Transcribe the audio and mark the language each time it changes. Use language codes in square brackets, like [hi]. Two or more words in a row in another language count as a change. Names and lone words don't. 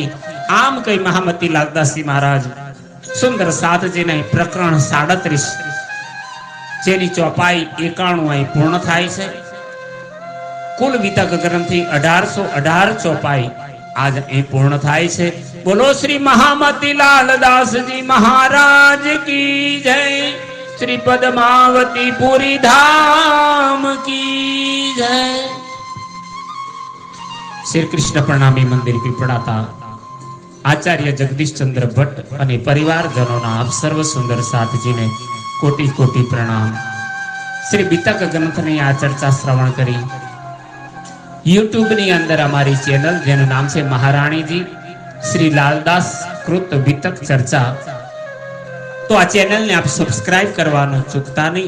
[gu] આમ કઈ મહામતી લાલદાસજી મહારાજ સુંદર સાધજીને પ્રકરણ 37 જેની ચોપાઈ 91 અહીં પૂર્ણ થાય છે. કુલ વિતક ગ્રંથથી 1818 ચોપાઈ આજ અહીં પૂર્ણ થાય છે. બોલો શ્રી મહામતી લાલદાસજી મહારાજ [hi] की जय. श्री पद्मावती पुरी धाम की जय. [gu] श्री कृष्ण प्रणामी मंदिर पीपड़ाता आचार्य जगदीश चंद्र भट्ट અને પરિવારજનોના આપ સર્વ સુંદર સાથજીને કોટી કોટી પ્રણામ. શ્રી બીતક ગ્રંથની આ ચર્ચા શ્રવણ કરી YouTube ની અંદર અમારી ચેનલ જેનું નામ છે મહારાણીજી શ્રી લાલદાસ કૃત બીતક ચર્ચા, તો આ ચેનલને આપ સબસ્ક્રાઇબ કરવાનું ચૂકતા નહીં.